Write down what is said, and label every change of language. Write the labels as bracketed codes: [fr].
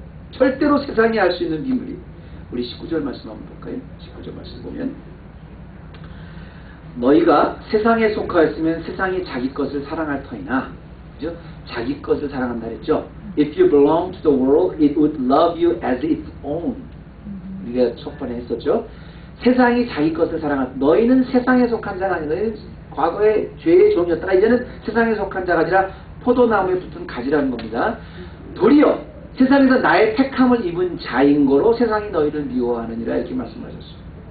[ko] 절대로 세상이 알 수 있는 비밀이 우리 19절 말씀 한번 볼까요? 19절 말씀 보면 너희가 세상에 속하였으면 세상이 자기 것을 사랑할 터이나, 그죠? 자기 것을 사랑한다 그랬죠. [en] If you belong to the world, it would love you as its own. [ko] 우리가 첫 번에 했었죠. 세상이 자기 것을 사랑할, 너희는 세상에 속한 자가 아니라, 너희는 과거에 죄의 종이었다가 이제는 세상에 속한 자가 아니라 포도나무에 붙은 가지라는 겁니다. 도리어 세상에서 나의 택함을 입은 자인 거로 세상이 너희를 미워하느니라, 이렇게 말씀하셨어요.